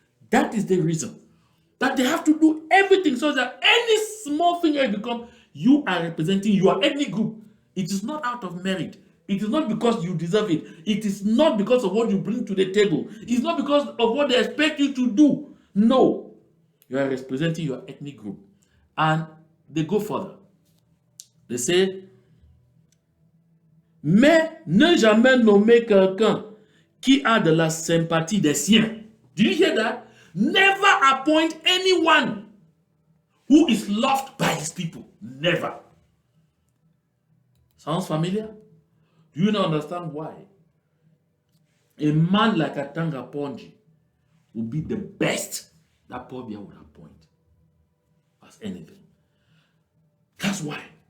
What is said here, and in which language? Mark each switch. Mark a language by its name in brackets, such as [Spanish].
[English] That is the reason that they have to do everything so that any small thing has become, you are representing your ethnic group. It is not out of merit. It is not because you deserve it. It is not because of what you bring to the table. It's not because of what they expect you to do. No. You are representing your ethnic group. And they go further. They say, [French] mais ne jamais nommer quelqu'un qui a de la sympathie des siens. [English] Did you hear that? Never appoint anyone who is loved by his people. Never. Sounds familiar? Do you not understand why? A man like Atanga Ponji would be the best that Paul Biya would appoint as anything. That's why.